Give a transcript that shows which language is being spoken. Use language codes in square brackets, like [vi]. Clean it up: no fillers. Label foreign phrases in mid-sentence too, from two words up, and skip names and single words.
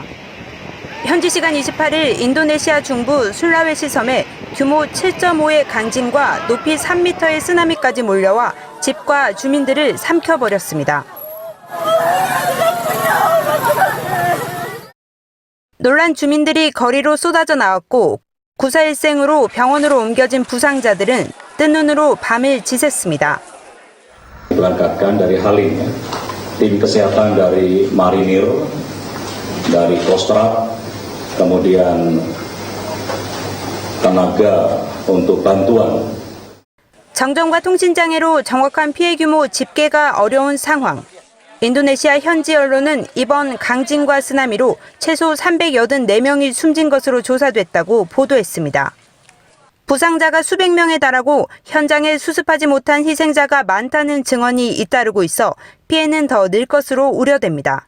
[ko] 현지 시간 28일 인도네시아 중부 술라웨시 섬에 규모 7.5의 강진과 높이 3m의 쓰나미까지 몰려와 집과 주민들을 삼켜버렸습니다. 놀란 주민들이 거리로 쏟아져 나왔고 구사일생으로 병원으로 옮겨진 부상자들은 뜬 눈으로 밤을 지샜습니다. [id] Diberangkatkan dari Halim, tim kesehatan dari Marinir, dari Kostrad, kemudian tenaga untuk bantuan. [ko] 정전과 통신장애로 정확한 피해 규모 집계가 어려운 상황. 인도네시아 현지 언론은 이번 강진과 쓰나미로 최소 384명이 숨진 것으로 조사됐다고 보도했습니다. 부상자가 수백 명에 달하고 현장에 수습하지 못한 희생자가 많다는 증언이 잇따르고 있어 피해는 더 늘 것으로 우려됩니다.